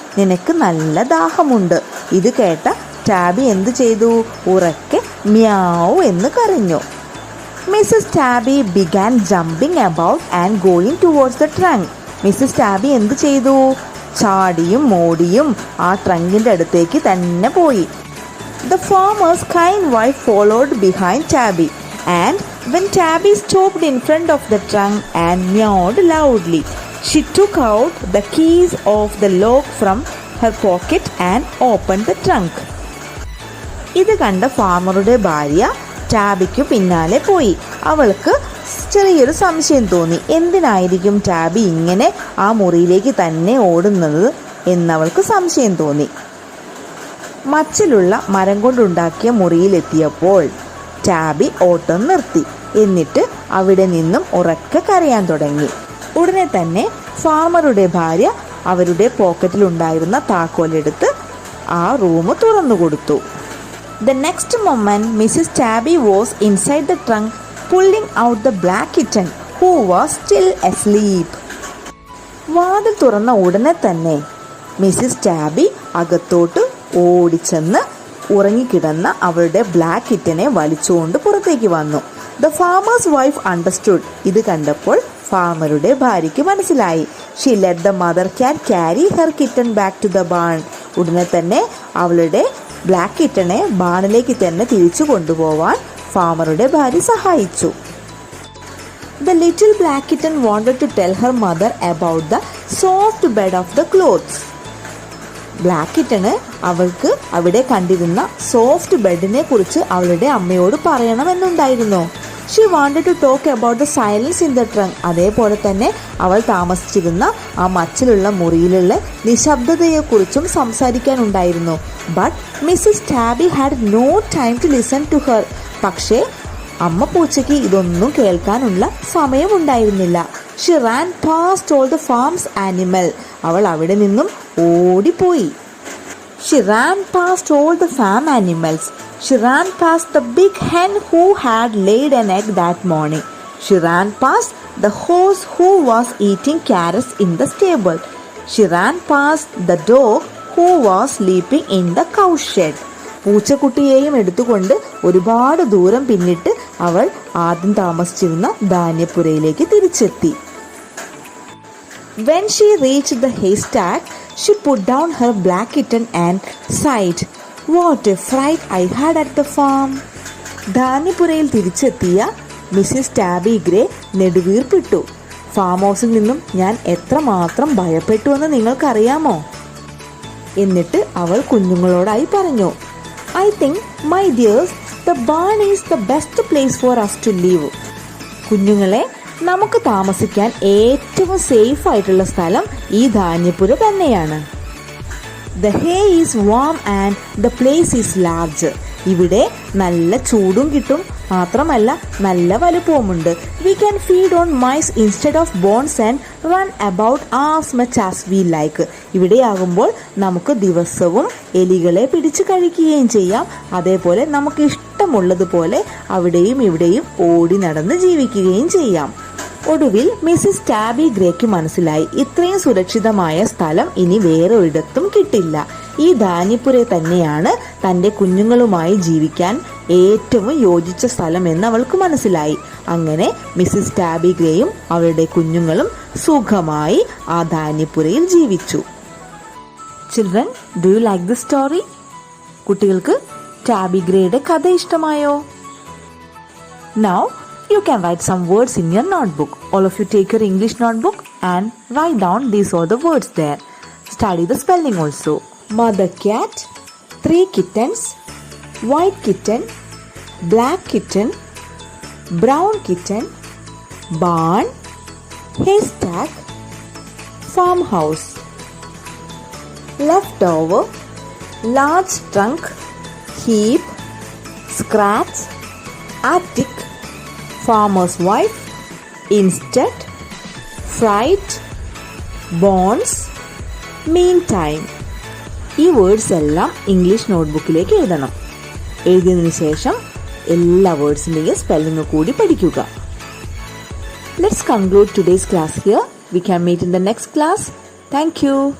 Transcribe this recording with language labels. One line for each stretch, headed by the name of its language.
Malayalam: നിനക്ക് നല്ല ദാഹമുണ്ട്. ഇത് കേട്ട ടാബി എന്ത് ചെയ്തു? ഉറക്കെ മ്യാവ് എന്ന് കരഞ്ഞു.
English: Mrs Tabby began jumping about and going towards the trunk.
Malayalam: Mrs Tabby എന്ത് ചെയ്തു? ചാടിയും മോടിയും ആ ട്രങ്കിൻ്റെ അടുത്തേക്ക് തന്നെ പോയി.
English: The farmer's kind wife followed behind Tabby, and when Tabby stopped in front of the trunk and meowed loudly, she took out the keys of the lock from her pocket and opened the trunk.
Malayalam: ഇത് കണ്ട ഫാമറുടെ ഭാര്യ ടാബിക്ക് പിന്നാലെ പോയി. അവൾക്ക് ചെറിയൊരു സംശയം തോന്നി. എന്തിനായിരിക്കും ടാബി ഇങ്ങനെ ആ മുറിയിലേക്ക് തന്നെ ഓടുന്നത് എന്നവൾക്ക് സംശയം തോന്നി. മച്ചിലുള്ള മരം കൊണ്ടുണ്ടാക്കിയ മുറിയിലെത്തിയപ്പോൾ ടാബി ഓട്ടം നിർത്തി. എന്നിട്ട് അവിടെ നിന്നും ഉറക്കെ കരയാൻ തുടങ്ങി. ഉടനെ തന്നെ ഫാമറുടെ ഭാര്യ അവരുടെ പോക്കറ്റിലുണ്ടായിരുന്ന താക്കോലെടുത്ത് ആ റൂം തുറന്നു കൊടുത്തു.
English: The next moment, Mrs. Tabby was inside the trunk, pulling out the black kitten, who was still asleep.
Malayalam: വാതിൽ തുറന്ന ഉടനെ തന്നെ മിസ്സിസ് ടാബി അകത്തോട്ട് ഓടിച്ചെന്ന് ഉറങ്ങിക്കിടന്ന അവളുടെ ബ്ലാക്ക് കിറ്റനെ വലിച്ചുകൊണ്ട് പുറത്തേക്ക് വന്നു.
English: The farmer's wife understood.
Malayalam: ഇത് കണ്ടപ്പോൾ ഫാമറുടെ ഭാര്യയ്ക്ക് മനസ്സിലായി.
English: She let the mother cat carry her kitten back to the barn.
Malayalam: ഉടനെ തന്നെ അവളുടെ ബ്ലാക്ക് കിറ്റനെ ബാണിലേക്ക് തന്നെ തിരിച്ചു കൊണ്ടുപോവാൻ ഫാമറുടെ ഭാര്യ സഹായിച്ചു.
English: The little black kitten wanted to tell her mother about the soft bed of the clothes.
Malayalam: Black കിറ്റന് അവൾക്ക് അവിടെ കണ്ടിരുന്ന സോഫ്റ്റ് ബെഡിനെ കുറിച്ച് അവളുടെ അമ്മയോട് പറയണമെന്നുണ്ടായിരുന്നു.
English: She wanted to talk about the silence in the trunk.
Malayalam: അതേപോലെ തന്നെ അവൾ താമസിച്ചിരുന്ന ആ മച്ചിലുള്ള മുറിയിലുള്ള നിശബ്ദതയെക്കുറിച്ചും സംസാരിക്കാനുണ്ടായിരുന്നു.
English: But Mrs Tabby had no time to listen to her.
Malayalam: പക്ഷേ അമ്മ പൂച്ചയ്ക്ക് ഇതൊന്നും കേൾക്കാനുള്ള സമയമുണ്ടായിരുന്നില്ല.
English: She ran past all the farm's animal.
Malayalam: അവൾ അവിടെ നിന്നും ഓടിപ്പോയി.
English: She ran past all the farm animals. She ran past the big hen who had laid an egg that morning. She ran past the horse who was eating carrots in the stable. She ran past the dog who was sleeping in the cow shed.
Malayalam: പൂച്ചക്കുട്ടിയെയും എടുത്തുകൊണ്ട് ഒരുപാട് ദൂരം പിന്നിട്ട് അവൾ ആദ്യം താമസിച്ചിരുന്ന ധാന്യപ്പുരയിലേക്ക് തിരിച്ചെത്തി.
English: When she reached the haystack, she put down her black kitten and sighed, "What a fright I had at the farm."
Malayalam: ധാന്യപ്പുരയിൽ തിരിച്ചെത്തിയ Mrs Tabby grey നെടുവീർപ്പിട്ടു. Farm ഹൗസിൽ നിന്നും ഞാൻ എത്രമാത്രം ഭയപ്പെട്ടുവെന്ന് നിങ്ങൾക്കറിയാമോ? എന്നിട്ട് അവൾ കുഞ്ഞുങ്ങളോടായി പറഞ്ഞു,
English: I think, my dears, the barn is the best place for us to live.
Malayalam: കുഞ്ഞുങ്ങളെ, നമുക്ക് താമസിക്കാൻ ഏറ്റവും സേഫ് ആയിട്ടുള്ള സ്ഥലം ഈ ധാന്യപ്പുര തന്നെയാണ്.
English: The hay is warm and the place is large.
Malayalam: ഇവിടെ നല്ല ചൂടും കിട്ടും, മാത്രമല്ല നല്ല വലുപ്പവുമുണ്ട്.
English: We can feed on mice instead of bones and run about as much as we like.
Malayalam: ഇവിടെയാകുമ്പോൾ നമുക്ക് ദിവസവും എലികളെ പിടിച്ചു കഴിക്കുകയും ചെയ്യാം. അതേപോലെ നമുക്ക് ഇഷ്ടമുള്ളതുപോലെ അവിടെയും ഇവിടെയും ഓടി നടന്ന് ജീവിക്കുകയും ചെയ്യാം. ഒടുവിൽ മിസ്സിസ് ടാബി ഗ്രേക്ക് മനസ്സിലായി, ഇത്രയും സുരക്ഷിതമായ സ്ഥലം ഇനി വേറെ ഒരിടത്തും കിട്ടില്ല. ഈ ധാന്യപ്പുര തന്നെയാണ് തൻ്റെ കുഞ്ഞുങ്ങളുമായി ജീവിക്കാൻ ഏറ്റവും യോജിച്ച സ്ഥലം എന്ന് അവൾക്ക് മനസ്സിലായി. അങ്ങനെ മിസ്സിസ് ടാബി ഗ്രേയും അവളുടെ കുഞ്ഞുങ്ങളും സുഖമായി ആ ധാന്യപ്പുരയിൽ ജീവിച്ചു.
English: Children, do you like this story?
Malayalam: കുട്ടികൾക്ക് ടാബി ഗ്രേയുടെ കഥ ഇഷ്ടമായോ?
English: Now you can write some words in your notebook. All of you take your English notebook and write down these are the words there. Study the spelling also. Mother cat, 3 kittens, white kitten, black kitten, brown kitten, barn, haystack, farmhouse. Leftover, large trunk, heap, scratch, attic, farmer's wife, instead, fright, bonds, meantime.
Malayalam: ഈ words എല്ലാം English നോട്ട്ബുക്കിലേക്ക് എഴുതണം. എഴുതിയതിനു ശേഷം എല്ലാ വേർഡ്സിൻ്റെയും spelling കൂടി പഠിക്കുക.
English: Let's conclude today's class here. We can meet in the next class. Thank you.